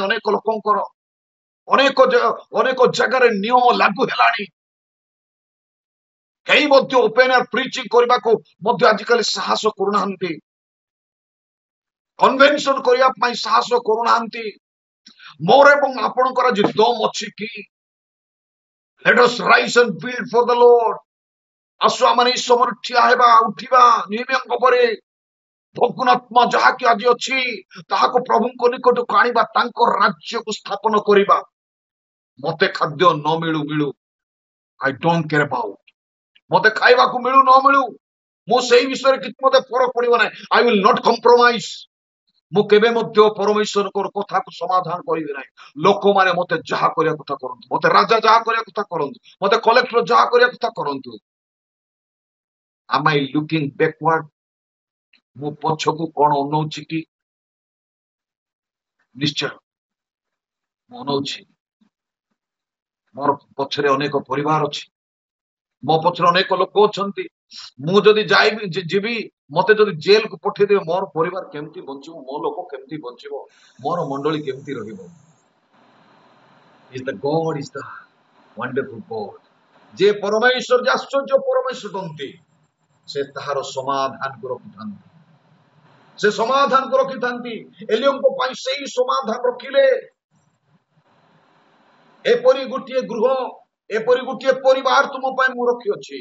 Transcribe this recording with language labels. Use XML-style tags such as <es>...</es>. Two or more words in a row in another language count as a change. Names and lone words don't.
<or>ଅନେକ ଲୋକଙ୍କର ଅନେକ ଜାଗାରେ ନିୟମ ଲାଗୁ ହେଲାଣି। କେହି ମଧ୍ୟ</or> <en>open air preaching</en> <or>କରିବାକୁ ମଧ୍ୟ ଆଜିକାଲି ସାହସ କରୁନାହାନ୍ତି। କନଭେନସନ କରିବା ପାଇଁ ସାହସ କରୁନାହାନ୍ତି। ମୋର ଏବଂ ଆପଣଙ୍କର ଆଜି ଦମ ଅଛି କି?</or> <en>Let us rise and build for the Lord.</en> <or>ଆସୁ ଆମେ ଏଇ ସମୟରେ ଠିଆ ହେବା, ଉଠିବା। ନିୟମଙ୍କ ପରେ ଫଗୁନାତ୍ମା ଯାହାକି ଆଜି ଅଛି ତାହାକୁ ପ୍ରଭୁଙ୍କ ନିକଟକୁ ଆଣିବା, ତାଙ୍କ ରାଜ୍ୟକୁ ସ୍ଥାପନ କରିବା। ମତେ ଖାଦ୍ୟ ନ ମିଳୁ ମିଳୁ,</or> <en>I don't care about.</en> <or>ମତେ ଖାଇବାକୁ ମିଳୁ ନ ମିଳୁ, ମୁଁ ସେଇ ବିଷୟରେ କିଛି ମତେ ଫରକ ପଡିବ ନାହିଁ।</or> <en>I will not compromise.</en> <or>ମୁଁ କେବେ ମଧ୍ୟ ପରମେଶ୍ୱରଙ୍କର କଥାକୁ ସମାଧାନ କରିବି ନାହିଁ। ଲୋକମାନେ ମତେ ଯାହା କରିବା କଥା କରନ୍ତୁ, ମତେ ରାଜା ଯାହା କରିବା କଥା କରନ୍ତୁ, ମତେ କଲେକ୍ଟର ଯାହା କରିବା କଥା କରନ୍ତୁ।</or> <en>am I looking backward?</en> <or>ମୁଁ ପଛକୁ କଣ ଅନଉଛି କି? ନିଶ୍ଚୟ ମୁଁ ଅନଉଛି। ମୋର ପଛରେ ଅନେକ ପରିବାର ଅଛି, ମୋ ପଛରେ ଅନେକ ଲୋକ ଅଛନ୍ତି। ମୁଁ ଯଦି ଯିବି, ମତେ ଯଦି ଜେଲକୁ ପଠେଇଦେବେ, ମୋର ପରିବାର କେମିତି ବଞ୍ଚିବ, ମୋ ଲୋକ କେମିତି ବଞ୍ଚିବ, ମୋର ମଣ୍ଡଳୀ କେମିତି ରହିବ?</or> <en>God is the wonderful God.</en> <or>ଯେ ପରମେଶ୍ୱର, ଯେ ଆଶ୍ଚର୍ଯ୍ୟ ପରମେଶ୍ୱର କହନ୍ତି, ସେ ତାହାର ସମାଧାନକୁ ରଖିଥାନ୍ତି। ସେ ସମାଧାନକୁ ରଖିଥାନ୍ତି। ଏଲିୟଙ୍କ ପାଇଁ ସେଇ ସମାଧାନ ରଖିଲେ। ଏପରି ଗୋଟିଏ ଗୃହ, ଏପରି ଗୋଟିଏ ପରିବାର ତୁମ ପାଇଁ ମୁଁ ରଖିଅଛି।</or>